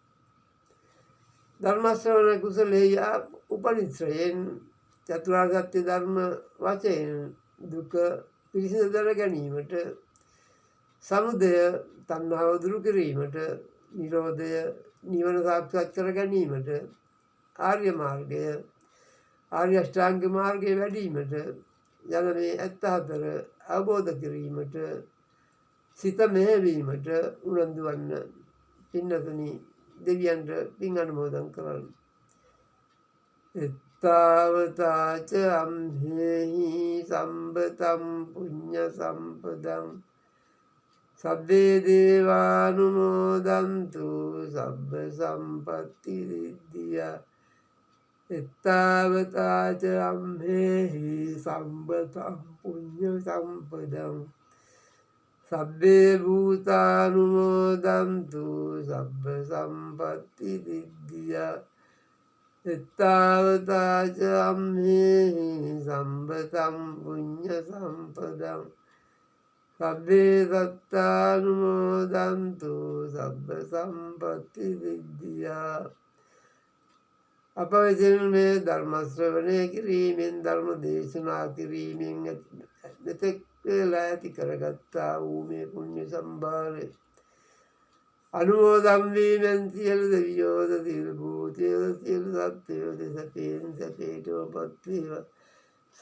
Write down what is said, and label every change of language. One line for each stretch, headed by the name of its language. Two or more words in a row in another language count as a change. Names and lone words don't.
Sinhala: ධර්ම ශ්‍රවණ කුසලයේ උපනිශ්‍රයෙන් චතුරාර්ය සත්‍ය ධර්ම වශයෙන් දුක පිරිසිදු කර ගැනීමට, සමුදය තණ්හාව දුරු කිරීමට, නිරෝධය නිවන සාක්ෂාත් කර ගැනීමට, ආර්ය මාර්ගය ආර්ය අෂ්ටාංග මාර්ගයේ වැඩීමට යන මේ ඇත්ත හතර අවබෝධ කිරීමට, සිත මෙහෙවීමට උනන්දු වන්න. පින්නතුනි, දෙවියන්ට පින් අනුමෝදන් කරන්න.
Pali: එත්තාවතාච අම්හෙහි සම්බතම් පුඤ්ඤ සම්පදං සබ්බේ දේවානුමෝදන්තු සබ්බ සම්පත්ති සිද්ධියා. එත්තාවතාච අම්හෙහි සම්බතම් පුඤ්ඤ සම්පදං සබ්බේ භූතානුමෝදන්තු සබ්බ සම්පත්ති සිද්ධියා. එත්තාවතාච අම්හෙහි සම්බතම් පුඤ්ඤ සම්පදං සබ්බේ සත්තානුමෝදන්තු සබ්බ සම්පත්ති සිද්ධියා.
Sinhala: අප විසින් මේ ධර්ම ශ්‍රවණය කිරීමෙන්, ධර්ම දේශනා කිරීමෙන් මෙතෙක් වේලා ඇති කරගත්තා වූ මේ පුණ්‍ය සම්භාරය අනුමෝදන් වීමෙන් සියලු දෙවියෝද, සියලු භූතයෝද, සියලු සත්ත්වයෝද සැපයෙන් සැපයටම පත් වේවා.